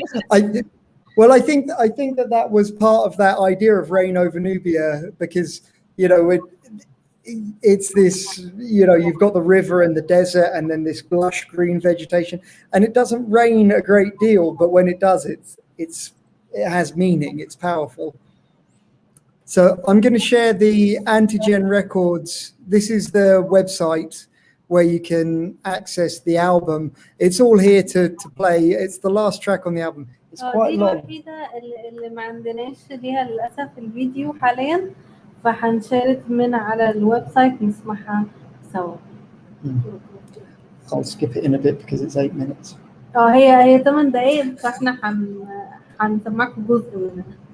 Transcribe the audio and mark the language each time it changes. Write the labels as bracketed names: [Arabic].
[English] I think that was part of that idea of rain over Nubia, because it's this, you've got the river and the desert and then this lush green vegetation, and it doesn't rain a great deal, but when it does, it has meaning. It's powerful. So I'm going to share the Antigen Records. This is the website where you can access the album. It's all here to play. It's the last track on the album. It's quite long. [Arabic] دي الوحيدة اللي ما عندناش ليها للأسف الفيديو حاليا، فهنشارك من على الويب سايت نسمعها سوا. [English] I'll skip it in a bit because it's 8 minutes. [Arabic] هي 8 دقايق، فاحنا هنسمعكم جزء منها.